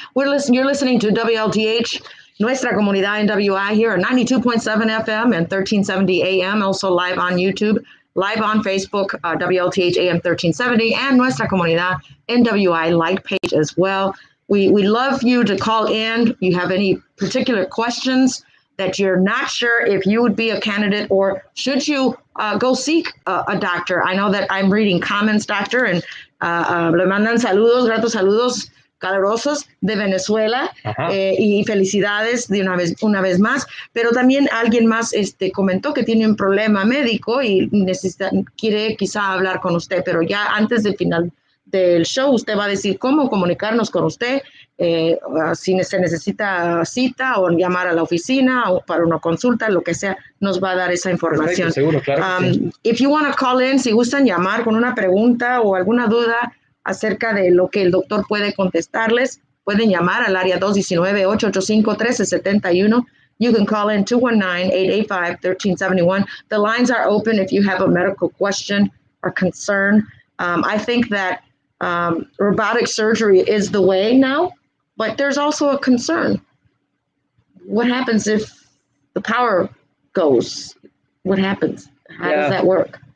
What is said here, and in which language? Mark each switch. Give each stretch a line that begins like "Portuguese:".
English: You're listening to WLTH, Nuestra Comunidad NWI here at 92.7 FM and 1370 AM, also live on YouTube, live on Facebook, WLTH AM 1370, and Nuestra Comunidad NWI like page as well. We love you to call in. You have any particular questions that you're not sure if you would be a candidate, or should you go seek a doctor? I know that I'm reading comments, doctor, and
Spanish: le mandan saludos, gratos saludos calurosos de Venezuela, y felicidades de una vez más, pero también alguien más comentó que tiene un problema médico y quiere quizá hablar con usted, pero ya antes del final del show usted va a decir cómo comunicarnos con usted, si se necesita cita o llamar a la oficina o para una consulta, lo que sea, nos va a dar esa información. Perfecto, seguro, claro que sí.
English: If you want to call in,
Spanish: si gustan llamar con una pregunta o alguna duda acerca de lo que el doctor puede contestarles, pueden llamar al área 219-885-1371.
English: You can call in 219-885-1371. The lines are open if you have a medical question or concern. I think that robotic surgery is the way now, but there's also a concern. What happens if the power goes? What happens? How does that work?